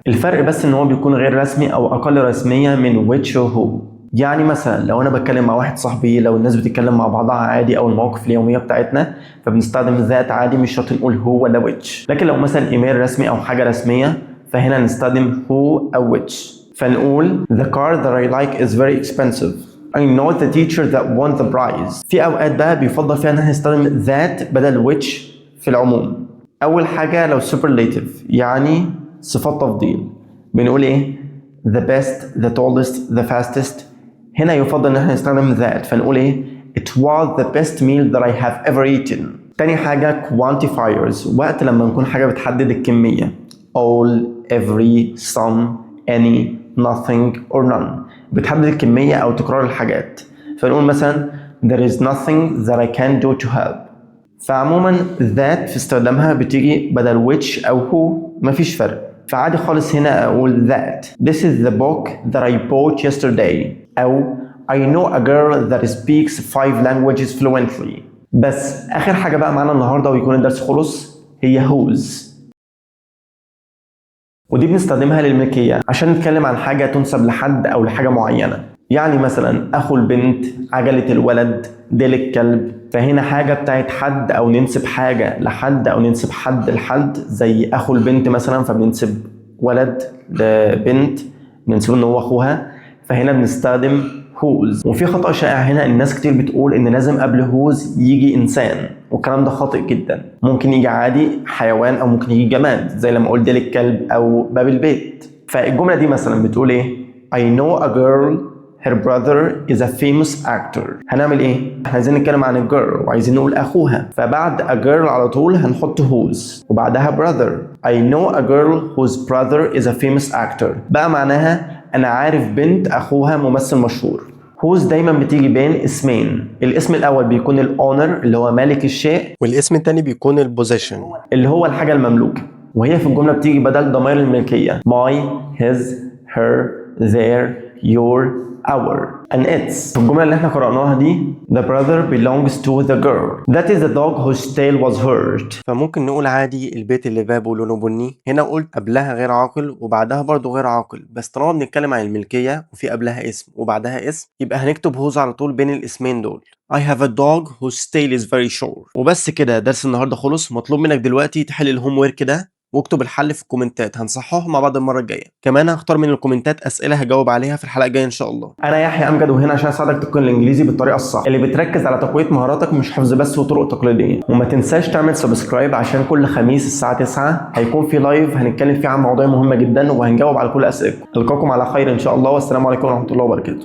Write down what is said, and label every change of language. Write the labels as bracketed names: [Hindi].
[Arabic] الفرق بس ان هو بيكون غير رسمي او اقل رسميه من which و who. يعني مثلا لو انا بتكلم مع واحد صاحبي، لو الناس بتتكلم مع بعضها عادي او المواقف اليوميه بتاعتنا، فبنستخدم ذات عادي، مش شرط نقول هو ولا which. لكن لو مثلا ايميل رسمي او حاجه رسميه فهنا نستخدم who او which. [English] فنقول the car that I like is very expensive. I know the teacher that won the prize. [Arabic] في اوقات بقى بيفضل فيها ان احنا نستخدم that بدل which في العموم. اول حاجه لو superlative يعني صفات تفضيل، بنقول ايه؟ the best, the tallest, the fastest. هنا يفضل ان احنا نستخدم that، فنقول ايه؟ [English] it was the best meal that I have ever eaten. [Arabic] تاني حاجه quantifiers، وقت لما نكون حاجه بتحدد الكميه، all, every, some, any, nothing or none، بتحدد الكمية أو تكرار الحاجات. فنقول مثلا [English] there is nothing that I can do to help. [Arabic] فعموما that في استخدامها بتيجي بدل which أو who، مفيش فرق. فعادي خالص هنا أقول [English] that this is the book that I bought yesterday، أو I know a girl that speaks 5 languages fluently. [Arabic] بس آخر حاجة بقى معانا النهاردة ويكون الدرس خلص هي whose، ودي بنستخدمها للملكية عشان نتكلم عن حاجة تنسب لحد أو لحاجة معينة. يعني مثلا أخو البنت، عجلة الولد، ديل الكلب. فهنا حاجة بتاعت حد أو ننسب حاجة لحد أو ننسب حد لحد، زي أخو البنت مثلا فبننسب ولد لبنت ننسبه إن هو أخوها، فهنا بنستخدم whose. وفي خطأ شائع هنا، الناس كتير بتقول إن لازم قبل whose يجي إنسان، والكلام ده خاطئ جدا. ممكن يجي عادي حيوان أو ممكن يجي جماد، زي لما أقول ديل الكلب أو باب البيت. فالجملة دي مثلا بتقول إيه؟ [English] I know a girl her brother is a famous actor. [Arabic] هنعمل إيه؟ إحنا عايزين نتكلم عن الجيرل وعايزين نقول أخوها، فبعد a girl على طول هنحط whose وبعدها brother. [English] I know a girl whose brother is a famous actor. [Arabic] بقى معناها أنا عارف بنت أخوها ممثل مشهور. whose دايما بتيجي بين اسمين. الاسم الاول بيكون الاونر اللي هو مالك الشيء، والاسم التاني بيكون البوزيشن اللي هو الحاجة المملوكة، وهي في الجملة بتيجي بدل ضمير الملكية my, his, her, their, your, our and its. في الجملة اللي احنا قرأناها دي [English] the brother belongs to the girl that is the dog whose tail was hurt. [Arabic] فممكن نقول عادي البيت اللي بابه لونه بني. هنا قلت قبلها غير عاقل وبعدها برضو غير عاقل، بس طالما بنتكلم عن الملكية وفي قبلها اسم وبعدها اسم يبقى هنكتب whose على طول بين الاسمين دول. [English] I have a dog whose tail is very short. [Arabic] وبس كده درس النهارده خلص. مطلوب منك دلوقتي تحل الهوم ورك ده واكتب الحل في الكومنتات، هنصححه مع بعض المره الجايه. كمان هختار من الكومنتات اسئله هجاوب عليها في الحلقه الجايه ان شاء الله. انا يحيى امجد وهنا عشان اساعدك تتقن الانجليزي بالطريقه الصح اللي بتركز على تقويه مهاراتك مش حفظ بس وطرق تقليديه. وما تنساش تعمل سبسكرايب عشان كل خميس الساعه 9 هيكون في لايف هنتكلم فيه عن مواضيع مهمه جدا وهنجاوب على كل اسئلتكم. القاكم على خير ان شاء الله، والسلام عليكم ورحمه الله وبركاته.